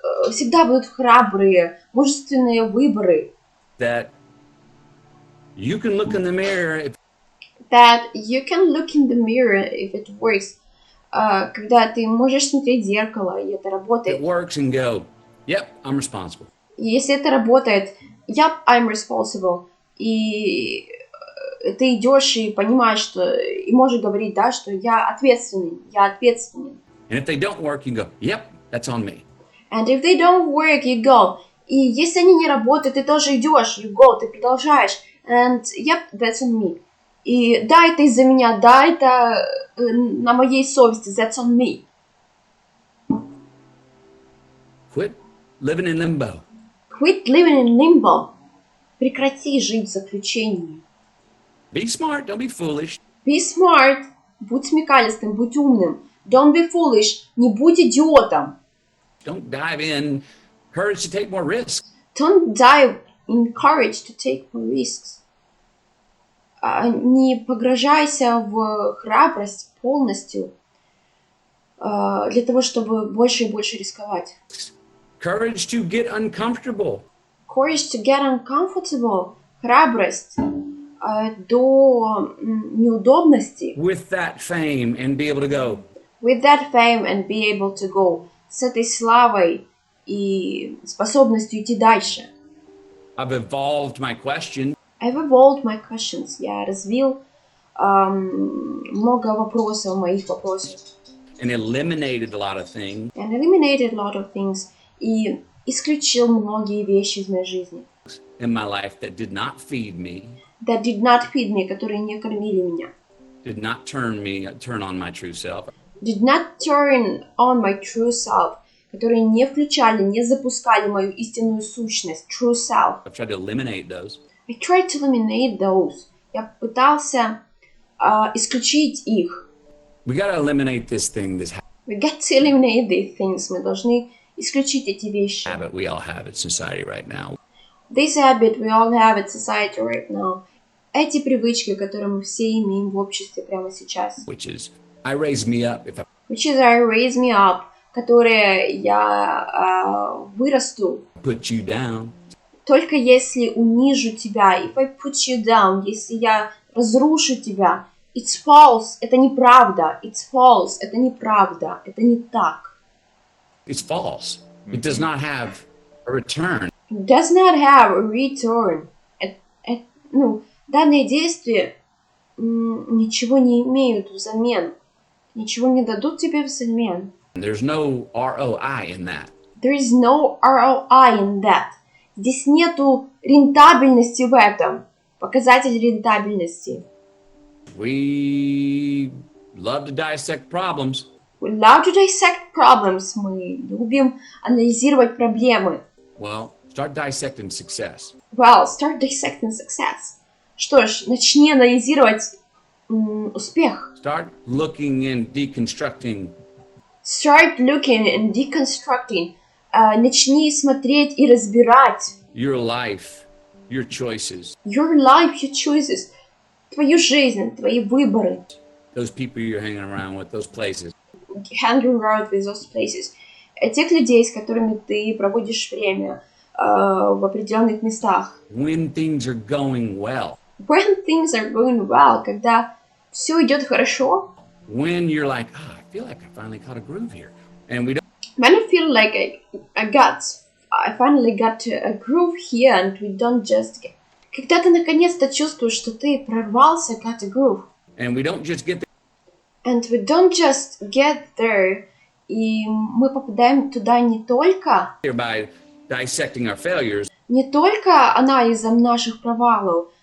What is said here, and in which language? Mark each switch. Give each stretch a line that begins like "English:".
Russian: всегда будут храбрые, мужественные выборы.
English: That you can look in the mirror if That you can look in the mirror if it works.
Russian: Когда ты можешь смотреть в зеркало, и это
English: it
Russian: работает.
English: works and go, yep, I'm responsible.
Russian: И если это работает,
English: yep, I'm responsible.
Russian: И ты идешь и понимаешь, что и можешь говорить, да, что я ответственный.
English: And if they don't work, you can go, yep, that's on me. And if they don't work, you go.
Russian: И если они не работают, ты тоже идешь,
English: you go,
Russian: ты продолжаешь.
English: And yep, that's on me.
Russian: И да, это из-за меня, да, это на моей совести,
English: that's on me. Quit living in limbo. Quit living in limbo.
Russian: Прекрати жить в заключении.
English: Be smart, don't be foolish. Be smart.
Russian: Будь смекалистым, будь умным.
English: Don't be foolish.
Russian: Не будь идиотом.
English: Don't dive in. Courage to take more risks. Don't dive in courage to take more risks.
Russian: Не погружайся в храбрость полностью для того, чтобы больше и больше рисковать.
English: Courage to get uncomfortable. Courage to get uncomfortable.
Russian: Храбрость до неудобности.
English: With that fame and be able to go, With that fame and be able to go.
Russian: С этой славой и способностью идти дальше.
English: I've evolved my question. I've evolved my questions.
Russian: Я развил много вопросов, моих вопросов.
English: And eliminated a lot of things. And eliminated a lot of things.
Russian: И исключил многие вещи из моей жизни.
English: In my life that did not feed me. That did not feed me,
Russian: которые не кормили меня.
English: Did not turn on my true self. Did not turn on my true self.
Russian: Которые не включали, не запускали мою истинную сущность.
English: True self. I've tried to eliminate those. I tried to eliminate those.
Russian: Я пытался исключить их.
English: We got to eliminate this thing, this We got to eliminate these things.
Russian: Мы должны исключить эти вещи.
English: habit we all have in society right now. This habit we all have in society right now.
Russian: Эти привычки, которые мы все имеем в обществе прямо сейчас.
English: Which is, I raise me up if I Which is I raise me up.
Russian: Которые я вырасту.
English: put you down.
Russian: Только если унижу тебя.
English: If I put you down.
Russian: Если я разрушу тебя.
English: It's false.
Russian: Это неправда.
English: It's false.
Russian: Это неправда. Это не так.
English: It's false. It does not have a return. It does not have a return.
Russian: Данные действия ничего не имеют взамен. Ничего не дадут тебе взамен.
English: There's no ROI in that. There is no ROI in that.
Russian: Здесь нету рентабельности в этом. Показатель рентабельности.
English: We love to dissect problems. We love to dissect problems.
Russian: Мы любим анализировать проблемы.
English: Well, start dissecting success. Well, start dissecting success.
Russian: Что ж, начни анализировать успех.
English: Start looking and deconstructing. Start looking and deconstructing.
Russian: Начни смотреть и разбирать.
English: Your life, your choices. Your life, your choices.
Russian: Твою жизнь, твои выборы.
English: Those people you're hanging around with, those places. Hanging around with those places.
Russian: Тех людей, с которыми ты проводишь время в определенных местах.
English: When things are going well. When things are going well.
Russian: Когда все идет хорошо.
English: When you're like, I feel like I finally caught a groove here. And we don't. When I feel like I finally got a groove here and we don't just get...
Russian: Когда ты наконец-то чувствуешь, что ты прорвался,
English: got a groove. And we don't just get there. And we don't just get there.
Russian: И мы попадаем туда не только...
English: By dissecting our failures.
Russian: Не только анализом наших провалов.